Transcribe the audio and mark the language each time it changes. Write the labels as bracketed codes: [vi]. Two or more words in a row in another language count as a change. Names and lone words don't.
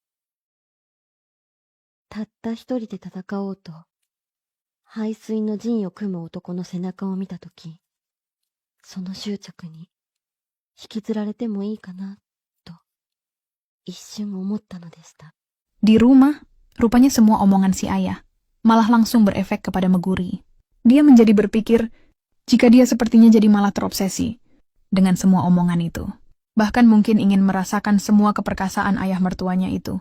[ja] たった一人で戦おうと、背水の陣を組む男の背中を見たとき、その執着に引きずられてもいいかな、と一瞬思ったのでした。 [id] Di rumah, rupanya semua omongan si ayah malah langsung berefek kepada Meguri. Dia menjadi berpikir jika dia sepertinya jadi malah terobsesi dengan semua omongan itu. Bahkan mungkin ingin merasakan semua keperkasaan ayah mertuanya itu.